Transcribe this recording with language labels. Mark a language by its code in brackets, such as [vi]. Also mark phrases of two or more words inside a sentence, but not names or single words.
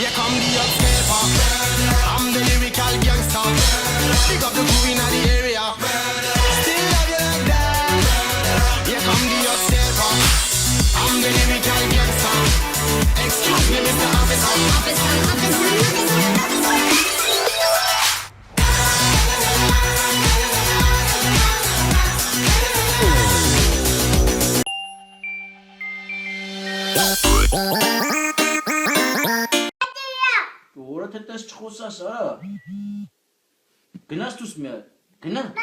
[en] Here come the upstepper. I'm the lyrical gangster. Big up the crew in the area. Still love you like that. Here come the upstepper. I'm the lyrical gangster. Excuse me, Mr. Officer. [hy] Որը թե տես չխոսաս, արա։ Գնաս դուս մի հատ, գնա։